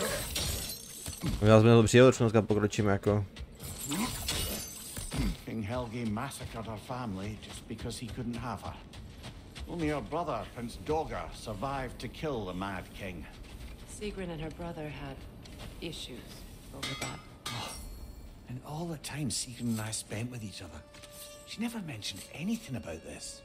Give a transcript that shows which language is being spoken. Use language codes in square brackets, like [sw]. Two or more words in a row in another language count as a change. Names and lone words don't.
[cs] Já jsme to přijeli, už dneska pokročíme jako. [en] King Helge massacred her family just because he couldn't have her. Only her brother, Prince Dogger, survived to kill the Mad King. Sigrun and her brother had issues over that. And all the time Sigrun and I spent with each other, she never mentioned anything about this.